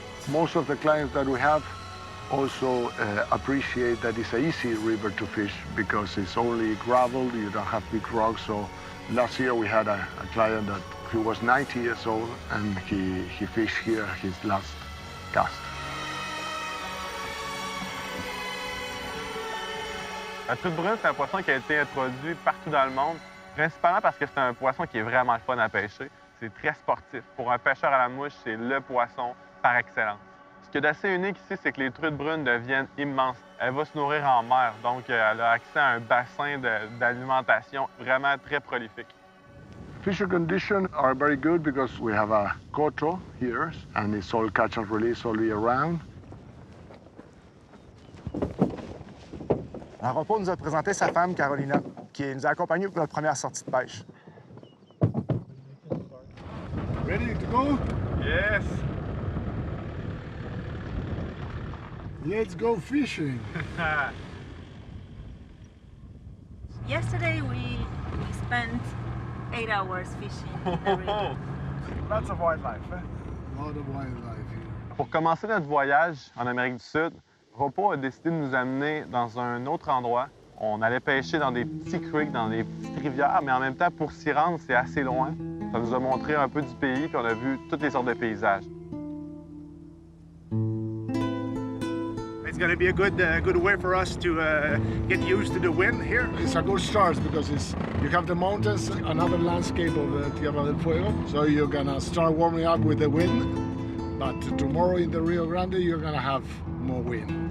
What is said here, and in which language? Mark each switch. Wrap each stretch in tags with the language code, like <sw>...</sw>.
<en>Most of the clients that we have also appreciate that it's an easy river to fish because it's only gravel, you don't have big rocks. So last year we had a client that he was 90 years old and he fished here his last cast.</en> <fr>La truite brune, c'est un poisson qui a été introduit partout dans le monde, principalement parce que c'est un poisson qui est vraiment le fun à pêcher. C'est très sportif. Pour un pêcheur à la mouche, c'est le poisson par excellence. Ce qui est d'assez unique ici, c'est que les truites brunes deviennent immenses. Elle va se nourrir en mer, donc elle a accès à un bassin d'alimentation vraiment très prolifique.</fr> <en>Fisher conditions are very good because we have a coto here and it's all catch and release all year round.</en> <fr>Un repos nous a présenté sa femme, Carolina, qui nous a accompagnés pour notre première sortie de pêche.</fr> <en>Ready to go? Yes! Let's go fishing. Yesterday we spent 8 hours fishing in the river. Lots of wildlife, hein? A lot of wildlife here.</en> <fr>Pour commencer notre voyage en Amérique du Sud, Ropo a décidé de nous amener dans un autre endroit. On allait pêcher dans des petits creeks, dans des petites rivières, mais en même temps, pour s'y rendre, c'est assez loin. Ça nous a montré un peu du pays, puis on a vu toutes les sortes de paysages.</fr> <en>It's going to be a good way for us to get used to the wind here. It's a good start because you have the mountains, another landscape of Tierra del Fuego. So you're gonna start warming up with the wind. But tomorrow in the Rio Grande, you're gonna have more wind.</en>